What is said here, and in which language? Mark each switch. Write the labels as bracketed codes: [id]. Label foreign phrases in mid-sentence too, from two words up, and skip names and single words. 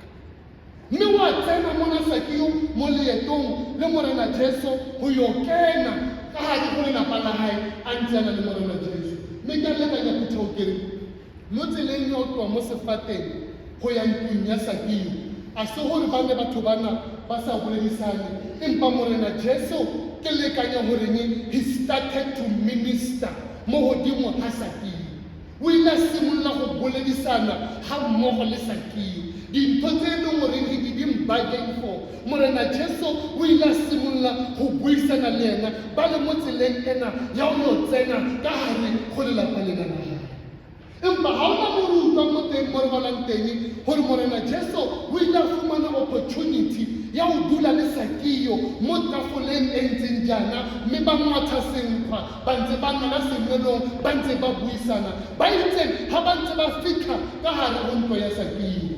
[tn] Mme wa tsena mona Sakeo mo leetong le Morena Jesu go yo kena ka gare go lelapa la gae a ntse a na le Morena Jesu. Mme ka lekanya phutho kere mo tseleng ya o tloa mo sefateng go ya ntlong ya Sakeo a se gore ba ne batho bana ba sa boledisane, empa Morena Jesu ke lekanya goreng [en] he started to minister [tn] mo godimo ga Sakeo. O ile a simolola go boledisana ga mmogo le Sakeo dintho tse e leng goreng [en] he didn't bargain for. [tn] Morena Jesu o ile a simolola go buisana le ena ba le mo tseleng ena ya go yo tsena ka gare go lelapa lena la gae. Empa ha ona mo re utlwa mo teng mo re balang teng gore Morena Jesu o ile a fumana opportunity ya go dula le Sakeo mo tafoleng e ntseng jaana, mme ba ngwatha senkgwa ba ntse ba ngala semelong ba ntse ba buisana ba itseng ga ba ntse ba fitlha ka gare go ntlo ya Sakeo.